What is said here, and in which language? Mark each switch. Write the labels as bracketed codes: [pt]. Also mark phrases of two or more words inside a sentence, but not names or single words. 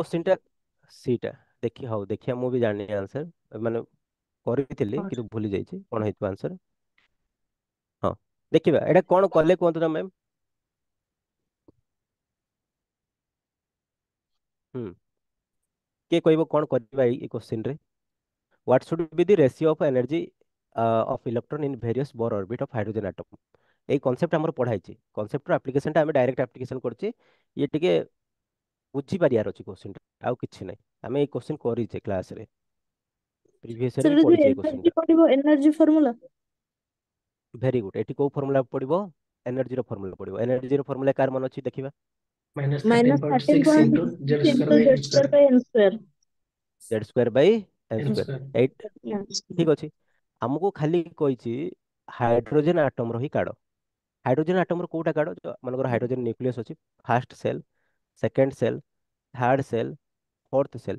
[or] କ୍ୱେଶ୍ଚନଟା ସିଟା ହଉ ଦେଖିଆ, ମୁଁ ବି ଜାଣିନି ଆନ୍ସର, ମାନେ କରିଥିଲି [hi] और [or] କିନ୍ତୁ ଭୁଲି ଯାଇଛି କଣ ହେଇଥିବ ଆନ୍ସର। ହଁ, ଦେଖିବା ଏଇଟା କଣ କଲେ କୁହନ୍ତୁ ତ ମ୍ୟାମ୍। ହୁଁ, କିଏ କହିବ କଣ କରିବା ଏଇ କ୍ୱେଶ୍ଚନରେ? [en] What should be the ratio of energy of electron in various Bohr orbit of hydrogen atom? [or] এই କନସେପ୍ଟ ଆମର ପଢା ହେଇଛି, କନସେପ୍ଟର ଆପ୍ଲିକେସନଟା ଆମେ [en] direct application [or] କରୁଛେ। ଇଏ ଟିକେ ବୁଝିପାରିବାର ଅଛି କ୍ୱେଶ୍ଚନଟା, ଆଉ କିଛି ନାହିଁ। ଆମେ ଏଇ କ୍ୱେଶ୍ଚନ କରିଛେ କ୍ଲାସରେ, [en] previous year सर [or] ବି जो ପଢିଛେ ଏଇ [en] एनर्जी [or] କ୍ୱେଶ୍ଚନଟା। [en] पड़िबो energy formula very good. [or] ଏଠି କୋଉ ଫର୍ମୁଲା ପଡିବ? ଏନର୍ଜିର ଫର୍ମୁଲା ପଡିବ। ଏନର୍ଜିର ଫର୍ମୁଲା କାର ମନେ ଅଛି ଦେଖିବା? [en] minus thirteen माइनस पॉइंट थर्टीन सिक्स पॉइंट into Z सिक्स स्क्वायर इंटू बाई जेड एन स्क्वायर स्क्वायर by n square Z square by n एन ସ୍କୋୟାର। स्क्वायर। [or] ଏଇଟ୍ ଠିକ ଅଛି। ଆମକୁ ଖାଲି କହିଛି ହାଇଡ୍ରୋଜେନ ଆଟମର ହିଁ କାଢ। ହାଇଡ୍ରୋଜେନ ଆଟମର କୋଉଟା କାଢ? ମନେକର [en] hydrogen nucleus [or] ଅଛି, [en] first shell, second shell, third shell, fourth shell.